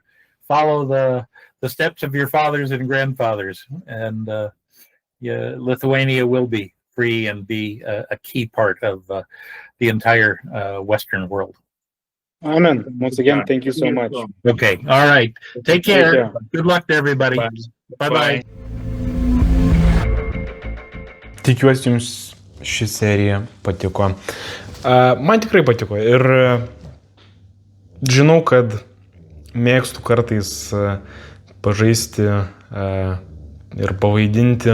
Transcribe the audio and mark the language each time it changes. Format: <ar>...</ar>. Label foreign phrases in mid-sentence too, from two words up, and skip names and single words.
<en>Follow the steps of your fathers and grandfathers, and Lithuania will be free and be a key part of the entire Western world. Amen. Once again, thank you so much. Okay. All right. Take care. Good luck to everybody. Bye-bye.</en> <lt>Tikiuosi jums ši serija patiko. Man tikrai patiko ir žinau, kad mėgstu kartais pažaisti ir pavaidinti</lt>